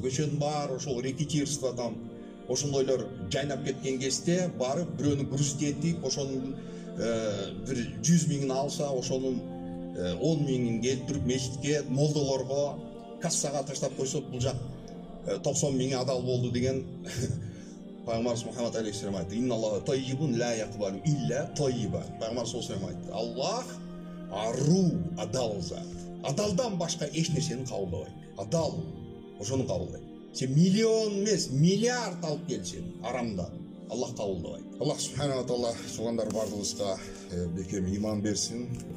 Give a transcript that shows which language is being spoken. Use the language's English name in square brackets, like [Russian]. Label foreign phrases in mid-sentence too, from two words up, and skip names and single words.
[Kyrgyz] Көчөнүн баары ошол рекетирство там, ошондойлор жайнап кеткен кезде барып бирөөнү грузить этип, ошонун бир 100 миңин алса, ошонун 10 миңин келтирип мечитке, молдолорго, кассага таштап койсо, бул жак 90 миңи адал болду деген. Пайгамбарыбыз Мухаммад алейхиссалам айтты: [Arabic] "إن الله طيب لا يقبل إلا طيبا." [Kyrgyz] Пайгамбар саллаллаху алейхи ва саллям айтты: "Аллах ару, адал зат. Адалдан башка эч нерсени кабылдабайт. Адал, ошону кабылдайт. Сен миллион эмес, миллиард алып келсең, арамдан, Аллах кабылдабайт." [Arabic] الله سبحانه تعالى [Kyrgyz] туугандар бардыгыбызга бекем иман берсин.